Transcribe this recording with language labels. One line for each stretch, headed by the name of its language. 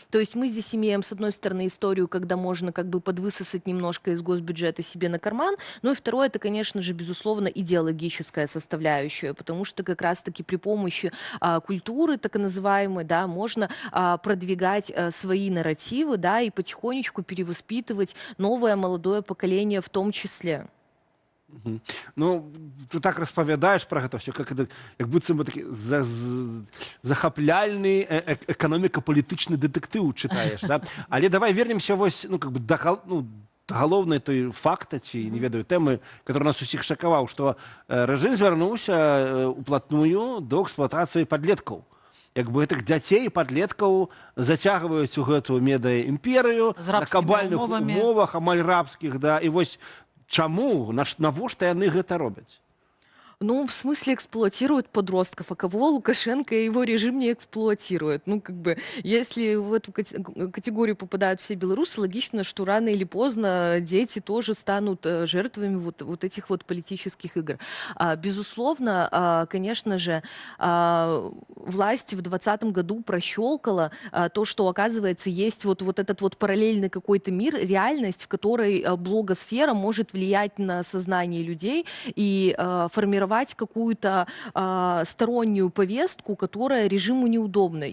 Russian: То есть мы здесь имеем, с одной стороны, историю, когда можно как бы подвысосать немножко из госбюджета себе на карман, ну и второе, это, конечно же, безусловно, идеологическая составляющая, потому что как раз-таки при помощи культуры, так называемой, да, можно продвигать свои нарративы, да, и потихонечку перевоспитывать новое молодое поколение в том числе.
Belarusian: Ну, ты так распавядаеш пра гэта ўсё, як быццам бы такі захапляльны эканоміка-палітычны дэтэктыў чытаеш, да? Але
Russian: давай вернемся вось, ну, как бы до
Belarusian: галоўны той факт ці не ведаю тэмы, который нас усіх шакаваў, што рэжым звярнуўся уплотную до эксплуатацыі падлеткаў. Як бы гэтых дзяцей і падлеткаў зацягваюць у гэтую медыаімперыю на кабальных умовах, амаль рабскіх, да, і вось чаму, навошта яны гэта робяць?
Russian: Ну, в смысле эксплуатируют подростков, а кого Лукашенко и его режим не эксплуатирует? Ну, как бы, если в эту категорию попадают все белорусы, логично, что рано или поздно дети тоже станут жертвами вот этих вот политических игр. Безусловно, конечно же, власть в 2020 году прощелкала то, что, оказывается, есть вот этот вот параллельный какой-то мир, реальность, в которой блогосфера может влиять на сознание людей и формировать какую-то стороннюю повестку, которая режиму неудобна.